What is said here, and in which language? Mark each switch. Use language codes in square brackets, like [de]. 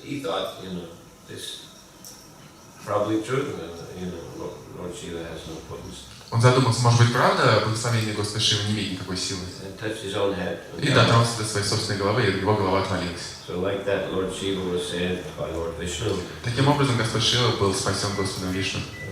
[en] He thought, this probably true. Lord Shiva has no potency. [ru] Он задумался, может быть, правда, благословение Господа Шивы не имеет никакой силы. [en] And touched his own head. [ru] И дотронулся до своей собственной головы, и его голова отвалилась. [en] So like that, Lord Shiva was saved by Lord Vishnu. [ru] Таким образом, Господь Шива был спасен Господом Вишну.